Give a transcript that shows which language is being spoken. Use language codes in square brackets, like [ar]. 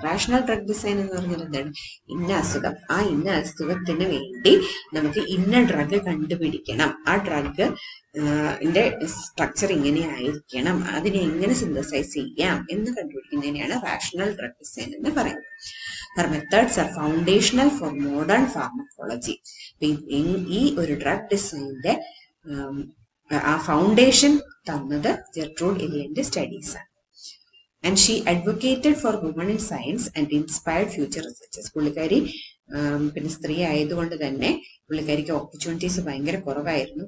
[ml] Rational drug design എന്ന് പറഞ്ഞാൽ എന്താണ്? ഇന്ന അസുഖം, ആ ഇന്ന അസുഖത്തിന് വേണ്ടി നമുക്ക് ഇന്ന ഡ്രഗ് കണ്ടുപിടിക്കണം, ആ ഡ്രഗ് സ്ട്രക്ചർ ഇങ്ങനെ ആയിരിക്കണം, അതിനെ എങ്ങനെ സിന്തസൈസ് ചെയ്യാം എന്ന് കണ്ടുപിടിക്കുന്നതിനെയാണ് റാഷണൽ ഡ്രഗ് ഡിസൈൻ എന്ന് പറയുന്നത്. [en] Her methods are foundational for modern pharmacology. [ml] ഈ ഒരു ഡ്രഗ് ഡിസൈനിന്റെ ആ ഫൗണ്ടേഷൻ തന്നത് ജെർട്രൂഡ് എലിയന്റെ സ്റ്റഡീസ് ആണ്. [en] And she advocated for women in science and inspired future researchers. [ml] പുള്ളിക്കാരി പിന്നെ സ്ത്രീ ആയതുകൊണ്ട് തന്നെ പുള്ളിക്കാരിക്ക് ഓപ്പർച്യൂണിറ്റീസ് ഭയങ്കര കുറവായിരുന്നു.